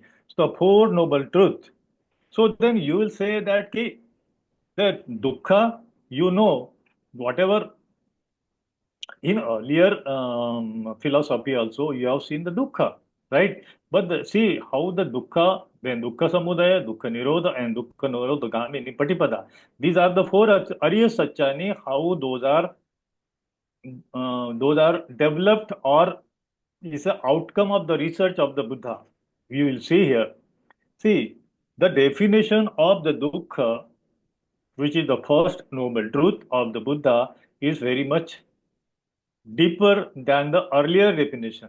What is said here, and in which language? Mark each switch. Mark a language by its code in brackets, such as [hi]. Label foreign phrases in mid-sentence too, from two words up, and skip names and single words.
[en] So the four noble truths. So then you will say that that dukkha, you know, whatever in earlier philosophy also you have seen the dukkha, right? But see how the dukkha, then [pi] dukkha samudaya, dukkha nirodha, [en] and [pi] dukkha nirodha gamini patipada. [en] These are the four [pi] Arya Satchani. [en] How those are developed or is an outcome of the research of the Buddha. We will see here. See the definition of the dukkha, which is the first noble truth of the Buddha, is very much deeper than the earlier definition.